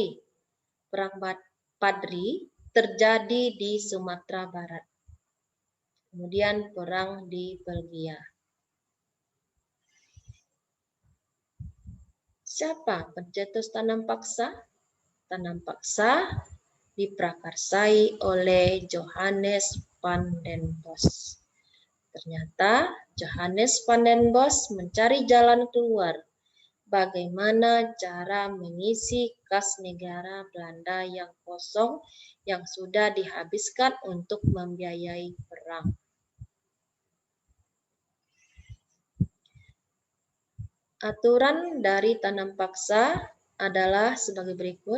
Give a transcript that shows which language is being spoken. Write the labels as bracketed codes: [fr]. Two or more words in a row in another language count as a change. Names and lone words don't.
[id] Perang Padri terjadi di Sumatera Barat. Kemudian Perang di Belgia. Siapa pencetus tanam paksa? Tanam paksa diprakarsai oleh Johannes Van den Bosch. Ternyata Johannes Van den Bosch mencari jalan keluar bagaimana cara mengisi kas negara Belanda yang kosong yang sudah dihabiskan untuk membiayai perang. Aturan dari tanam paksa adalah sebagai berikut.